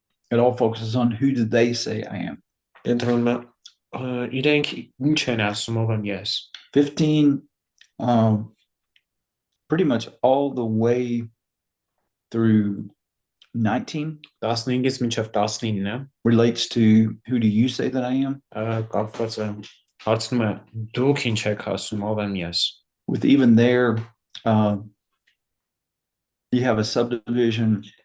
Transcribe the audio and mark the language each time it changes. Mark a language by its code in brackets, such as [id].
[en] it all focuses on who did they say I am. [hy] ընդհանրում է իրենք ինչ են ասում ով եմ ես։ [en] 15, pretty much all the way through 19 [hy] 15-ից մինչև 19-ը [en] relates to who do you say that I am? [hy] կապված է հարցնում է դուք ինչ եք ասում ով եմ ես։ [en] With even there, you have a subdivision